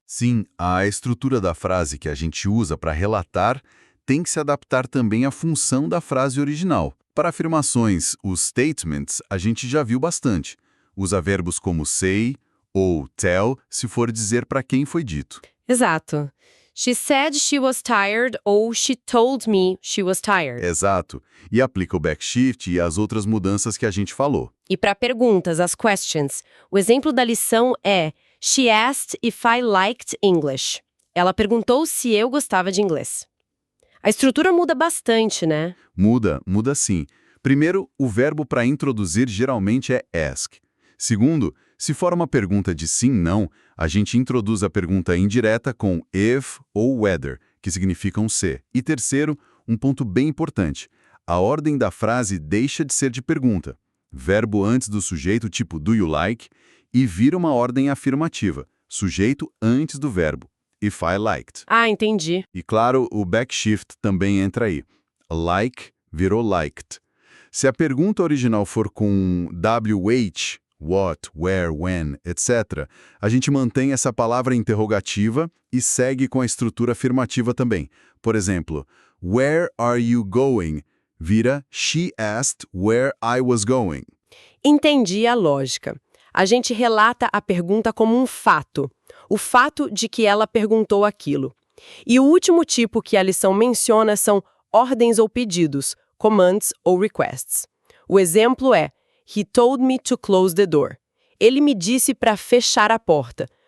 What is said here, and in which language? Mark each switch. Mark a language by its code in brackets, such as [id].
[pt] Sim, a estrutura da frase que a gente usa para relatar tem que se adaptar também à função da frase original. Para afirmações, os statements, a gente já viu bastante. Usa verbos como say ou tell se for dizer para quem foi dito. Exato. [en] She said she was tired [pt] ou [en] she told me she was tired. [pt] Exato. E aplica o backshift e as outras mudanças que a gente falou. E para perguntas, as questions, o exemplo da lição é [en] She asked if I liked English. [pt] Ela perguntou se eu gostava de inglês. A estrutura muda bastante, né? Muda sim. Primeiro, o verbo para introduzir geralmente é ask. Segundo, se for uma pergunta de sim/não, a gente introduz a pergunta indireta com if ou whether, que significam se. E terceiro, um ponto bem importante, a ordem da frase deixa de ser de pergunta. Verbo antes do sujeito, tipo [en] do you like, [pt] e vira uma ordem afirmativa, sujeito antes do verbo, [en] if I liked. [pt] Ah, entendi. E claro, o backshift também entra aí. Like virou liked. Se a pergunta original for com WH, what, where, when, etc., a gente mantém essa palavra interrogativa e segue com a estrutura afirmativa também. Por exemplo, [en] where are you going? [pt] Vira [en] she asked where I was going. [pt] Entendi a lógica. A gente relata a pergunta como um fato. O fato de que ela perguntou aquilo. E o último tipo que a lição menciona são ordens ou pedidos, commands ou requests. O exemplo é [en] He told me to close the door. [pt] Ele me disse para fechar a porta.